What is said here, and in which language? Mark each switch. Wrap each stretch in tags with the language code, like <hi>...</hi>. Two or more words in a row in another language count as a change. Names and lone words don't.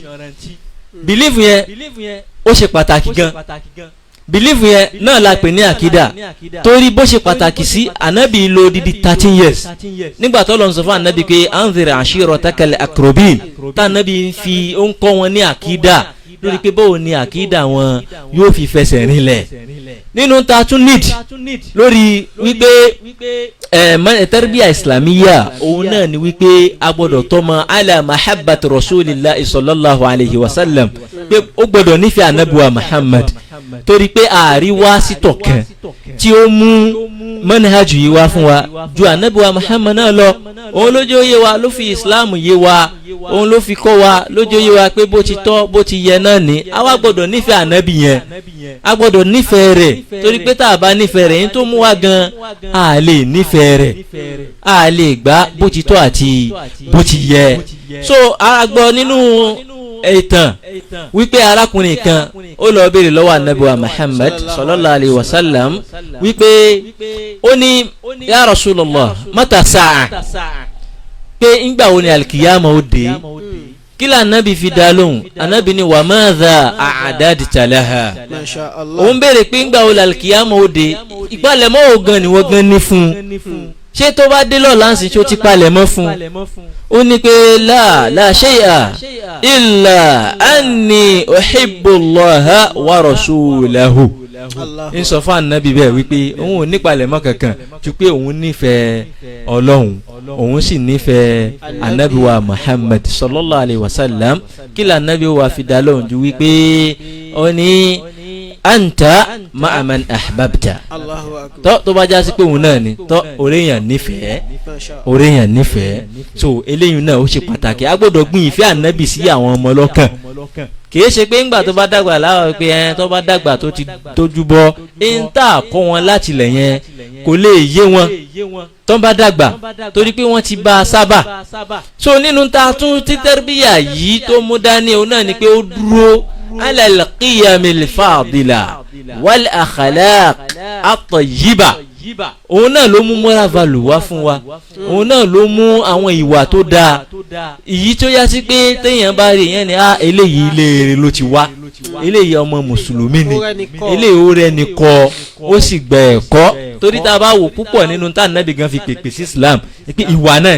<yo>Bìlífù yẹn ó ṣe pàtàkì gan, bìlífù yẹn náà la pè ní àkídà, torí bó ṣe pàtàkì sí ànábì lò dídí</yo> <en>13 years</en> <yo>nígbà tó lọ sọ fún ànábì pé</yo> <ar>أنذر عشيرتك الأقربين,</ar> <yo>tá ànábì fi ó ń kọ́ wọn ní àkídà lórí pé báwo ni àkídà wọn yóò fi fẹsẹ̀ rinlẹ̀. Nínú ta tún need lórí wípé</yo> <ar>تربية إسلامية</ar> <yo>òun náà ni wípé a gbọ́dọ̀ tọ́mọ</yo> <ar>على محبة رسول الله صلى الله عليه وسلم,</ar> <yo>pé ó gbọ́dọ̀ nífẹ̀ẹ́ anabiwa Muhammad, torí pé àríwá sítọ̀ kan tí ó mú manhaj yìí wá fún wa ju anabiwa Muhammad náà lọ. Òun ló jẹ́ ó yé wa, ló fi Islam yé wa, òun ló fi kọ́ wa, ló jẹ́ ó yé wa pé bó ti tọ́ bó ti yẹ náà ni. Àwa gbọ́dọ̀ nífẹ̀ẹ́ ànábì yẹn, a gbọ́dọ̀ nífẹ̀ẹ́ rẹ̀, torí pé tá a bá nífẹ̀ẹ́ rẹ̀ yín tó mú wa gan a lè nífẹ̀ẹ́ rẹ̀, a lè gbà bó ti tọ́ àti bó ti yẹ. So a gbọ́ nínú ìtàn wípé arákùnrin kan ó lọ béèrè lọ́wọ́ ànábì wa Muhammad</yo> <ar>صلى الله عليه وسلم</ar> <yo>wípé ó ní</yo> <ar>يا رسول الله متى الساعة,</ar> <yo>pé ńgbà wo ni alkiyama ó dé. Kí la ànábì fi dá lóhùn? Ànábì ní</yo> <ar>وماذا أعددت لها.</ar> <yo>Òun béèrè pé ńgbà wo alkiyama ó dé, ìpalẹ̀mọ́ ògan ni wọ́n gan ní fún un, ṣé tó bá dé lọ́la ń sìn tí ó ti palẹ̀mọ́ fún un? Ó ní pé</yo> <ar>لا شيء إلا أني أحب الله ورسوله.</ar> <yo>ń sọ fún ànábì bẹ́ẹ̀ wípé òun ò nípalẹ̀mọ́ kankan ju pé òun nífẹ̀ẹ́ ọlọ́run òun sì nífẹ̀ẹ́ ànábì wa Muhammad</yo> <ar>صلى الله عليه وسلم</ar> <yo>kí lè ànábì wa fi dá lóhùn ju wípé ó ní</yo> <ar>أنت مع من أحببت</ar> <yo>tó bá já sí pé òun náà ni tó oréyàn nífẹ̀ẹ́ so eléyìí náà ó ṣe pàtàkì a gbọ́dọ̀ gbìn ìfẹ́ ànábì sí àwọn ọmọ lọ́kàn kìí ṣe pé ńgbà tó bá dàgbà láwọn pé ẹn tó bá dàgbà tó ti tójú bọ́ ń tà kọ́ wọn láti lẹ̀ yẹn kò lè yé wọn tó bá dàgbà torí pé wọ́n ti bá a sábà so nínú ta tún títẹ́rìbíyà yìí tó mú dání òun náà ni pé ó dúró</yo> <ar>على القيم الفاضلة والأخلاق الطيبة</ar> <yo>òun náà ló mú</yo> <en>moral value</en> <yo>wá fún wa òun náà ló mú àwọn ìwà tó dáa èyí tó yá sí pé téèyàn bá rí yẹn ni eléyìí ilé rere ló ti wá eléyìí ọmọ mùsùlùmí ni eléyìí ó rẹni kọ́ ó sì gbẹ ẹ̀kọ́ torí tá a bá wò púpọ̀ nínú tá nàbì gan fi pèpè sí Islam pé ìwà</yo>